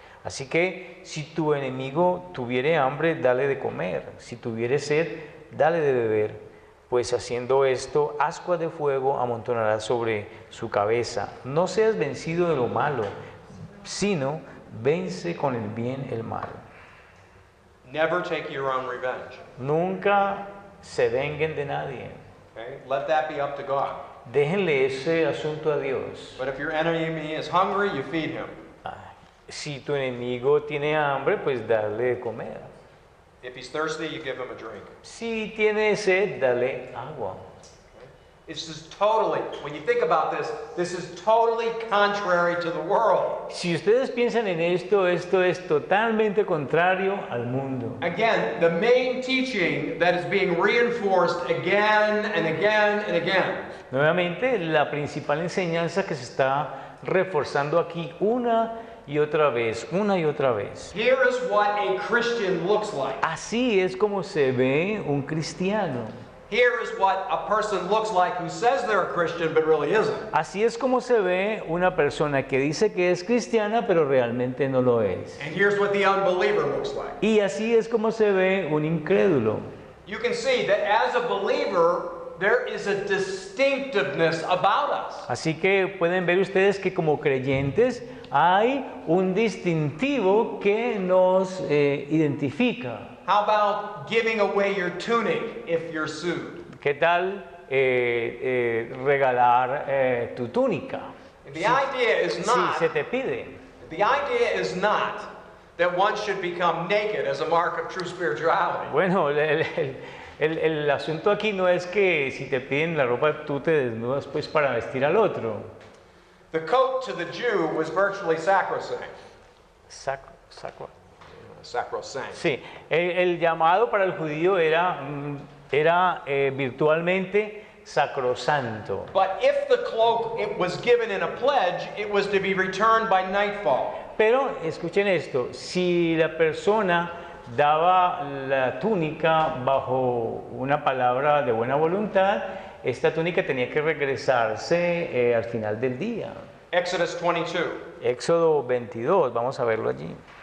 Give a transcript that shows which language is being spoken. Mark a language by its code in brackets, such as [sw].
[es] Así que si tu enemigo tuviere hambre, dale de comer, si tuviere sed, dale de beber, pues haciendo esto, ascuas de fuego amontonarás sobre su cabeza. No seas vencido de lo malo, sino vence con el bien el mal. [en] Never take your own revenge. [es] Nunca se venguen de nadie. [en] Okay? Let that be up to God. [es] Déjenle ese asunto a Dios. [en] But if your enemy is hungry, you feed him. [es] Si tu enemigo tiene hambre, pues dale de comer. [en] If he's thirsty, you give him a drink. [es] Si tiene sed, dale agua. [en] This is totally, when you think about this is totally contrary to the world. [es] Si ustedes piensan en esto, esto es totalmente contrario al mundo. [en] Again, the main teaching that is being reinforced again and again and again [es] Nuevamente, la principal enseñanza que se está reforzando aquí una y otra vez, una y otra vez. [en] here is what a Christian looks like. [es] Así es como se ve un cristiano. [en] Here is what a person looks like who says they're a Christian but really isn't. [es] Así es como se ve una persona que dice que es cristiana pero realmente no lo es. [en] And here's what the unbeliever looks like. [es] Y así es como se ve un incrédulo. [en] You can see that as a believer, there is a distinctiveness about us. [es] Así que pueden ver ustedes que como creyentes hay un distintivo que nos identifica. [en] How about giving away your tunic if you're sued? [es] ¿Qué tal regalar tu túnica? [en] The idea is [es] Si [en] not [es] se te pide. [en] the idea is not that one should become naked as a mark of true spirituality. [es] Bueno, el asunto aquí no es que si te piden la ropa tú te desnudas pues para vestir al otro. [en] The coat to the Jew was virtually sacrosanct. [es] Sacro. [en] Sacrosanct. [es] Sí, el llamado para el judío era virtualmente sacrosanto. [en] But if the cloak it was given in a pledge, it was to be returned by nightfall. [es] Pero escuchen esto, si la persona daba la túnica bajo una palabra de buena voluntad, esta túnica tenía que regresarse al final del día. [en] Exodus 22. [es] Éxodo 22, vamos a verlo allí.